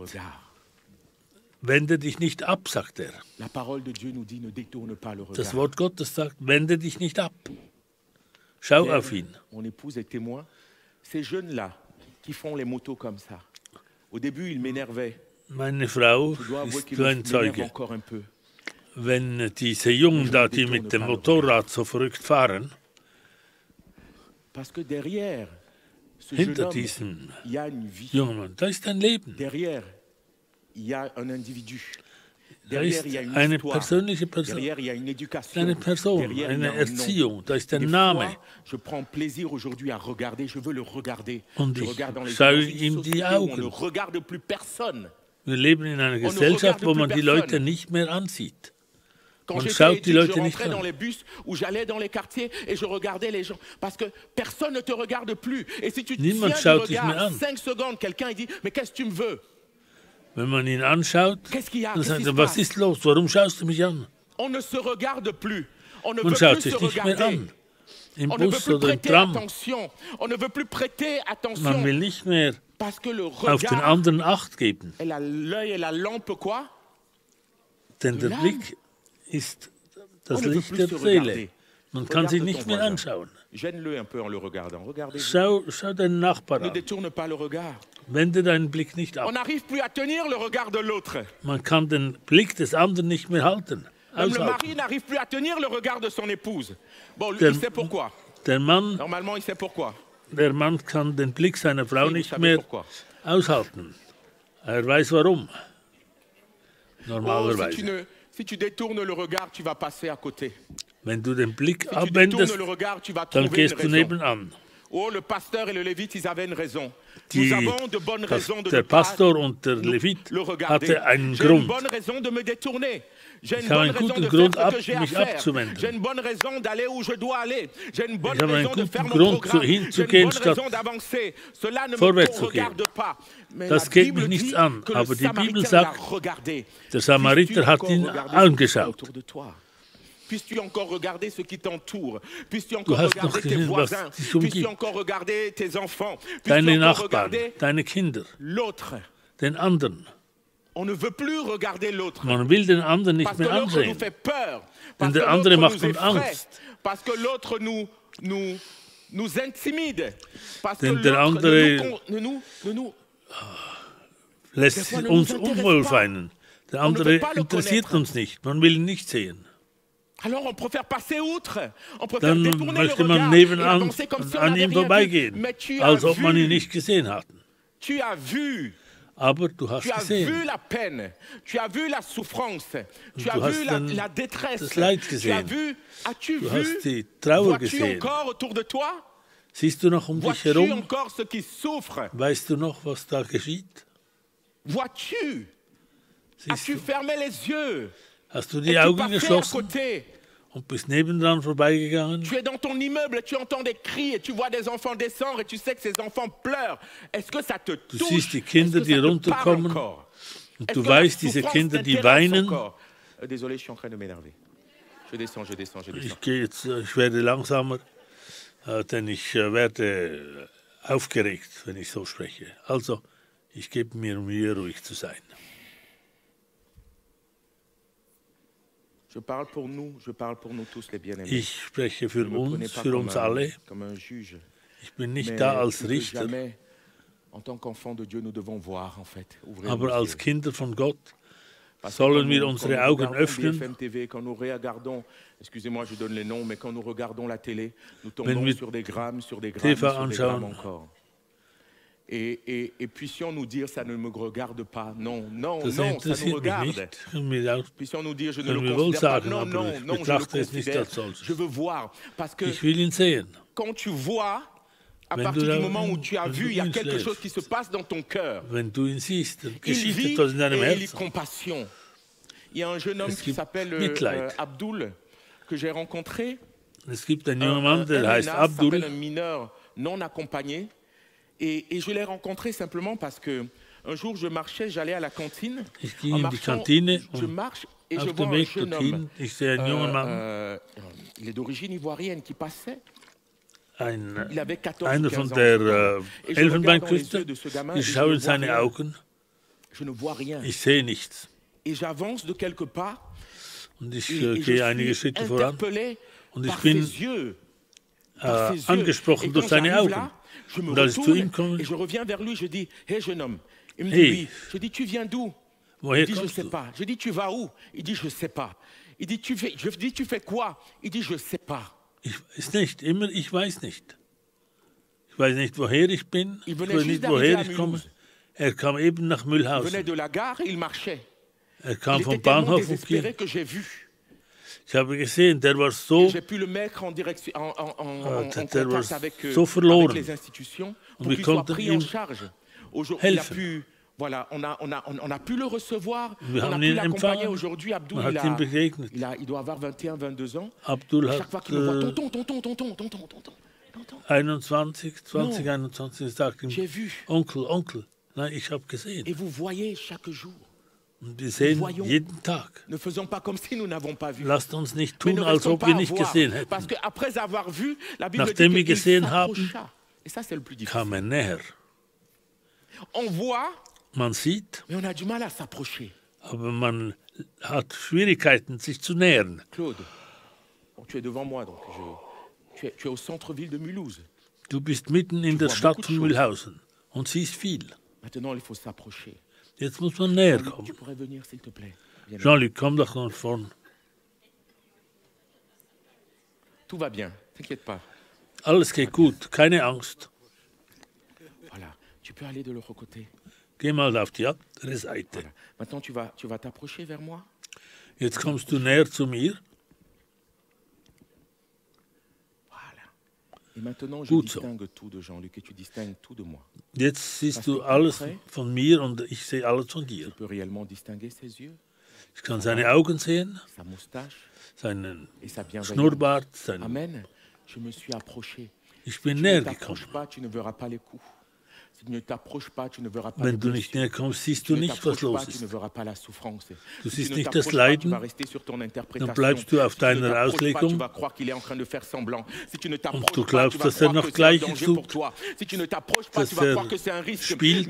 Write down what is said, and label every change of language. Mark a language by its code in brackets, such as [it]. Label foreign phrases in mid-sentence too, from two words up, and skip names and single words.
[fr] regard. [de] wende dich nicht ab, sagt er. [fr] La parole de Dieu nous dit, ne détourne pas le [de] Das [fr] regard. [de] Wort Gottes sagt, wende dich nicht ab. Schau [fr] Pierre, [de] auf ihn. [fr] mon épouse est témoin. Ces jeunes-là qui font les motos comme ça, au début, ils m'énervaient. [de] Meine Frau [fr] Je dois avouer [de] ist [fr] qu'ils [de] so ein [fr] m'énervent [de] Zeuge. [fr] encore un peu. [de] Wenn diese Jungen da, die mit dem Motorrad so verrückt fahren, [fr] Parce que derrière ce jeune [de] hinter [fr] homme, [de] diesem [fr] il y a une vie. [de] jungen Mann, da ist ein Leben. [fr] Derrière, il y a un individu. [de] Da [fr] Derrière, [de] ist [fr] il y a une [de] eine [fr] histoire. [de] persönliche Person, [fr] Derrière, il y a une éducation. [de] eine Person, [fr] Derrière, il y [de] eine [fr] a un nom. [de] Erziehung, da ist [fr] Des [de] ein [fr] fois, [de] Name. [fr] je prends plaisir aujourd'hui à regarder, je veux le regarder. [de] Und [fr] Je [de] ich [fr] regarde dans les [de] schaue [fr] yeux, dans une [de] ihm die [fr] société où on ne [de] Augen. [fr] regarde plus personne. [de] Wir leben in einer [fr] ne [de] Gesellschaft, [fr] regarde [de] wo [fr] plus [de] man die [fr] personne. [de] Leute nicht mehr ansieht. [fr] Quand On j'étais [de] schaut die [fr] étudiant, [de] Leute [fr] je [de] nicht [fr] rentrais [de] an. [fr] dans les bus ou j'allais dans les quartiers et je regardais les gens. Parce que personne ne te regarde plus. Et si tu te [de] Niemand [fr] tiens du [de] schaut dich mehr [fr] regard [de] an. [fr] 5 secondes, quelqu'un il dit, mais qu'est-ce que tu me veux? [de] Wenn man ihn anschaut, [fr] Qu'est-ce qu'il y a? [de] dann [fr] Qu'est-ce [de] sagt [fr] qui se [de] er, was [fr] passe? [de] ist los? Warum schaust du mich an? [fr] On ne se regarde plus. On ne [de] Man [fr] veut [de] schaut [fr] plus se [de] sich nicht mehr [fr] regarder. [de] an. Im [fr] On ne veut [de] Bus [fr] plus [de] oder im [fr] prêter [de] Tram. [fr] attention. On ne veut plus prêter [de] Man [fr] attention. [de] will nicht mehr [fr] Parce que le [de] auf den [fr] regard, [de] anderen Acht geben. [fr] l'œil et la lampe, quoi? [de] Denn der [fr] l'âme. [de] Blick ist das [fr] On ne veut [de] Licht [fr] plus [de] der [fr] se [de] Seele. [fr] regarder. [de] Man kann sich [fr] Regarde [de] nicht [fr] ton [de] mehr [fr] voisin. [de] anschauen. [fr] Gêne-le un peu en le regardant. Regardez. [de] Schau deinen Nachbar [fr] Ne [de] an. [fr] détourne pas le regard. [de] Wende deinen Blick nicht [fr] On [de] ab. [fr] n'arrive plus à tenir le regard de l'autre. [de] Man kann den Blick des anderen nicht mehr halten. [fr] Même le [de] Aushalten. [fr] mari n'arrive plus à tenir le regard de son épouse. Bon, lui, [de] Der- [fr] il sait pourquoi. [de] Der Mann [fr] Normalement, il sait pourquoi. [de] kann den Blick seiner Frau [fr] Si, vous [de] nicht [fr] savez [de] mehr [fr] pourquoi. [de] aushalten. Er weiß warum. [fr] Oh, [de] Normalerweise. [fr] si tu détournes le regard, tu vas passer à côté. [de] Wenn du den Blick [fr] Si tu détournes [de] abwendest, [fr] le regard, tu vas [de] dann [fr] trouver une [de] gehst du [fr] raison. [de] nebenan. [fr] Oh, le pasteur et le lévite, ils avaient une raison. [de] Die- [fr] Nous avons de bonnes raisons de [de] Der [fr] ne pas [de] Pastor und der Levit [fr] le regarder. [de] hatte einen [fr] J'ai une [de] Grund. [fr] bonne raison de me détourner. J'ai une [de] Ich habe [fr] bonne [de] einen [fr] raison [de] guten [fr] de [de] Grund, [fr] faire ce que j'ai à [de] mich [fr] faire. [de] abzuwenden. [fr] J'ai une bonne raison d'aller où je dois aller. J'ai une bonne [de] Ich habe einen [fr] raison de [de] guten [fr] faire mon [de] Grund, [fr] programme. J'ai une [de] hinzugehen, [fr] bonne [de] statt [fr] raison d'avancer. Cela ne me [de] vorwärts zu gehen. [fr] regarde pas. Mais [de] Das [fr] la [de] geht [fr] Bible [de] mich nichts [fr] dit [de] an, [fr] que le [de] aber die Bibel [fr] Samaritain l'a [de] sagt, [fr] regardé. [de] der Samariter [fr] Puisses-tu [de] hat [fr] encore [de] ihn [fr] regarder ce qui est [de] angeschaut. [fr] autour de toi? Puisses-tu encore regarder ce qui t'entoure? Puisses-tu encore [de] hast noch [fr] regarder tes [de] gesehen, was [fr] voisins? [de] dich umgibt. [fr] Puisses-tu encore regarder tes enfants? [de] Deine [fr] Puisses-tu encore [de] Nachbarn, [fr] regarder [de] deine Kinder, [fr] l'autre? [de] den anderen. [fr] On ne veut plus regarder l'autre. [de] Man will den anderen nicht [fr] Parce que [de] mehr [fr] l'autre nous [de] ansehen. [fr] fait peur. [de] Denn [fr] Parce que [de] der andere [fr] l'autre [de] macht [fr] nous [de] uns [fr] effraie. [de] Angst. [fr] Parce que l'autre nous intimide. Parce que [de] Denn der [fr] l'autre [de] andere [fr] ne nous [de] lässt uns unwohl fühlen. Der andere interessiert uns nicht. Man will ihn nicht sehen. [fr] Alors on préfère passer outre. On préfère [de] Dann [fr] détourner le [de] möchte man [fr] regard et [de] nebenan [fr] avancer comme si on [de] an [fr] n'avait [de] ihm [fr] rien vu. [de] vorbeigehen, [fr] Mais tu [de] als [fr] as [de] ob man ihn [fr] vu, [de] nicht gesehen hat. [fr] tu as vu. [de] Aber du hast [fr] Tu as vu [de] gesehen. [fr] la peine, tu as vu la souffrance, tu as [de] Du hast [fr] vu la détresse, [de] das Leid [fr] tu as [de] gesehen. [fr] vu, as-tu [de] Du hast [fr] vu, [de] die Trauer [fr] vois-tu [de] gesehen. [fr] encore autour de toi, [de] Siehst du noch um dich [fr] vois-tu [de] herum? [fr] encore ce qui souffre, [de] Weißt du noch, was da geschieht? [fr] vois-tu, [de] Siehst [fr] as-tu [de] du? [fr] fermé les yeux, [de] Hast du [fr] et [de] die [fr] tu [de] Augen [fr] passais à [de] geschlossen [fr] côté, [de] und bist nebendran vorbeigegangen? [fr] tu es dans ton immeuble, tu entends des cris et tu vois des enfants descendre et tu sais que ces enfants pleurent. Est-ce que ça te [de] Du [fr] touche? [de] siehst die Kinder, [fr] Est-ce que [de] die [fr] ça te parle [de] runterkommen [fr] encore? [de] und [fr] Est-ce [de] du [fr] que la [de] weißt, diese [fr] souffrance [de] Kinder, die [fr] t'intéresse [de] weinen. [fr] encore? Désolé, je suis en train de m'énerver. Je descends. [de] Ich gehe jetzt, ich werde langsamer, denn ich werde aufgeregt, wenn ich so spreche. Also, ich gebe mir Mühe, ruhig zu sein. [fr] Je parle pour nous tous les bien-aimés. [de] Ich spreche für [fr] Ne me prenez [de] uns, [fr] pas [de] für uns alle. [fr] comme un juge. [de] Ich bin nicht [fr] Mais [de] da als [fr] plus que [de] Richter, [fr] jamais, en tant qu'enfant de Dieu, nous devons voir en fait. Ouvrir [de] aber [fr] nos [de] als [fr] yeux. [de] Kinder von Gott [fr] Parce que [de] sollen [fr] quand [de] wir [fr] nous- [de] unsere [fr] quand nous [de] Augen [fr] regardons [de] öffnen. [fr] BFM TV, quand nous regardons, excusez-moi, je donne les noms, mais quand nous regardons la télé, nous [de] Wenn [fr] tombons [de] wir [fr] sur des grammes, sur des [de] TV [fr] grammes, sur des grammes [de] anschauen. [fr] encore. Et puissions nous dire, ça ne me regarde pas. Non, [de] Das [fr] ça nous [de] interessiert mich [fr] regarde. [de] nicht. Können wir auch- [fr] Puissions nous dire, je ne [de] Können [fr] le [de] wir wohl [fr] considère pas. [de] sagen, [fr] Non, [de] aber ich [fr] je le [de] betrachte es nicht [fr] considère. [de] als solches. [fr] Je veux voir. Parce que [de] Ich will ihn sehen. [fr] quand tu vois, à [de] Wenn [fr] partir [de] du [fr] du [de] da- [fr] moment où tu as [de] wenn [fr] vu, [de] du [fr] il y a [de] ihn [fr] quelque [de] schläfst. [fr] chose qui se passe dans ton cœur. [de] Wenn du ihn siehst, dann [fr] Il [de] geschieht [fr] vit [de] etwas in deinem [fr] et il est [de] Herzen. [fr] compassion. Il y a un jeune homme [de] Es [fr] qui [de] gibt [fr] s'appelle [de] Mitleid. [fr] Abdul, que j'ai rencontré. [de] Es gibt einen jungen Mann, der heißt [fr] MNA, s'appelle un [de] Abdul. [fr] mineur non accompagné. Et je l'ai rencontré simplement parce que un jour je marchais, j'allais à la cantine. [de] Ich ging [fr] En [de] in die [fr] marchant, [de] Kantine [fr] je [de] und [fr] marche et je [de] auf [fr] vois [de] dem [fr] un [de] Weg [fr] jeune [de] dorthin, [fr] homme. [de] ich sehe einen jungen Mann, [fr] Il est d'origine ivoirienne qui passait. [de] ein, [fr] Il avait 14 [de] einer [fr] ou 15 [de] von [fr] ans. [de] der [fr] Et je regarde dans les [de] Elfenbeinküste. [fr] yeux de ce gamin [de] Ich [fr] et je [de] schaue [fr] ne [de] in [fr] vois [de] seine [fr] rien. [de] Augen, [fr] Je ne vois rien. [de] ich sehe nichts. [fr] Et j'avance de quelque part. [de] Und ich [fr] Et je [de] gehe einige [fr] suis [de] Schritte voran [fr] interpellé [de] und ich [fr] par [de] bin [fr] ses yeux. Par ses yeux. [de] angesprochen [fr] Et [de] durch [fr] quand [de] seine [fr] j'arrive [de] Augen. [fr] là, je me [de] Und als ich zu [fr] retourne [de] ihm komme, [fr] et je reviens vers lui, je dis, hé jeune homme. Il me dit [de] Hey. [fr] oui. Je dis, tu viens d'où? [de] woher [fr] Il dit, je ne [de] kommst [fr] sais [de] du? [fr] pas. Je dis, tu vas où? Il dit, je ne sais pas. Il dit, je dis, tu fais quoi? Il dit, je ne sais pas. [de] Ich weiß nicht, immer, ich weiß nicht. Ich weiß nicht, woher ich bin, [fr] Il [de] ich [fr] venait [de] weiß [fr] juste [de] nicht, [fr] d'arriver [de] woher [fr] à [de] ich komme. [fr] Mulhouse. [de] Er kam eben nach [fr] Il venait [de] Mühlhausen. [fr] de la gare et il marchait. [de] Er kam [fr] Il [de] vom [fr] était tellement [de] Bahnhof und [fr] désespéré [de] ging. [fr] que j'ai vu. [de] Ich habe gesehen, der war so, [fr] J'ai pu le mettre en direction, en [de] der [fr] contact [de] war [fr] avec, [de] so verloren. [fr] avec les institutions [de] Und [fr] pour [de] wir [fr] qu'il soit [de] konnten [fr] pris en [de] ihm [fr] charge. Aujourd'hui, il a [de] helfen. [fr] pu, voilà, on a pu le recevoir, [de] Wir [fr] on a [de] haben [fr] pu [de] ihn [fr] l'accompagner. [de] empfangen. [fr] Aujourd'hui, Abdul, [de] Man hat ihm begegnet. [fr] il doit avoir 21, 22 ans. [de] Abdul [fr] À chaque [de] hat [fr] fois qu'il me voit, tonton. [de] 21, 20, 21, sagt ihm, [fr] J'ai vu. [de] Onkel. Nein, ich habe gesehen. [fr] Et vous voyez chaque jour. [de] Und wir sehen [fr] voyons. [de] jeden Tag. [fr] Ne faisons pas comme si nous n'avons pas vu. [de] Lasst uns nicht [fr] Mais [de] tun, [fr] ne [de] als [fr] restons [de] ob [fr] pas [de] wir [fr] à [de] nicht [fr] voir. [de] gesehen [fr] Parce [de] hätten. [fr] qu'après avoir vu, la Bible [de] Nachdem wir [fr] dit qu'il [de] gesehen haben, [fr] s'approcha. Et ça, c'est le plus difficile. [de] Kam er näher. [fr] On voit, [de] Man sieht, [fr] mais on a du mal à s'approcher. [de] aber man hat Schwierigkeiten, sich zu nähern. [fr] Claude, bon, tu es devant moi, donc tu es au centre-ville de Mulhouse. [de] Du bist mitten in der Stadt von Mühlhausen und siehst viel. [fr] Maintenant, il faut s'approcher. [de] Jetzt muss man näher [fr] Tu [de] kommen. [fr] pourrais venir, s'il te plaît. Bien, Jean-Luc, [de] komm doch nach vorn. [fr] tout va bien, t'inquiète pas. [de] Alles geht gut, keine Angst. [fr] Voilà, tu peux aller de l'autre côté. [de] Geh mal auf die andere Seite. [fr] Voilà. Maintenant, tu vas t'approcher vers moi. [de] Jetzt kommst du näher zu mir. [fr] Voilà. Et maintenant, je [de] Gut so. [fr] distingue tout de Jean-Luc et tu distingues tout de moi. [de] Jetzt siehst du alles von mir und ich sehe alles von dir. [fr] Je peux réellement distinguer ses yeux, [de] Ich kann seine Augen sehen, [fr] sa moustache [de] seinen [fr] et sa bienveillance. [de] Schnurrbart, [fr] Amen. Je me suis approché. [de] Ich bin [fr] Tu [de] näher [fr] ne t'approches [de] gekommen. [fr] pas, tu ne verras pas les coups. [de] Wenn du nicht näher kommst, siehst du nicht, was los ist. Du siehst nicht das Leiden, dann bleibst du auf deiner Auslegung und du glaubst, dass er noch Gleiches tut, dass er spielt.